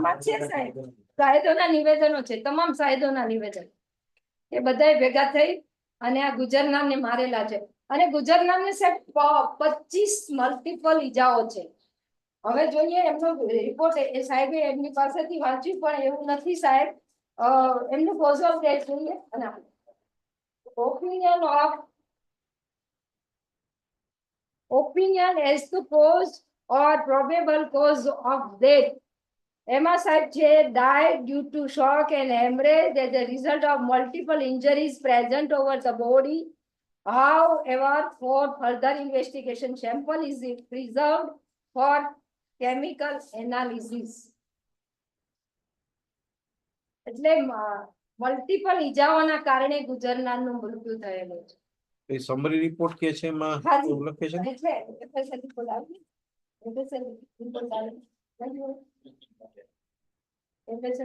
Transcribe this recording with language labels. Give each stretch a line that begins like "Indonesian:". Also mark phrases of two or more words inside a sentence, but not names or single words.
Gujarati: આમાં છે સાહેબ, સાહેદોના નિવેદનો છે, તમામ સાહેદોના નિવેદન એ બધાય ભેગા થઈ અને આ ગુજરનારને મારેલા છે. અને ગુજરનારને સાહેબ 25 મલ્ટિપલ ઈજાઓ છે. હવે જોઈએ એમનો રિપોર્ટ, એ સાહેબે એમની પાસેથી વાંચ્યું, પણ એવું નથી સાહેબ.
English: એમનું cause of death
Gujarati: જોઈએ અને
English: opinion as to cause or probable cause of death.
Gujarati: એમાં સાહેબ છે
English: died due to shock and hemorrhage as a result of multiple injuries present over the body. However, for further investigation, sample is preserved for chemical analysis.
Gujarati: એટલે મલ્ટિપલ ઈજાઓના કારણે ગુજરનારનું મૃત્યુ થયેલું છે. એ સમરી રિપોર્ટ કે છે એમાં એવું લખે છે? એટલે એફએસએલ બોલાવી,
English: FSL report
Gujarati: આવે. એફએસએલ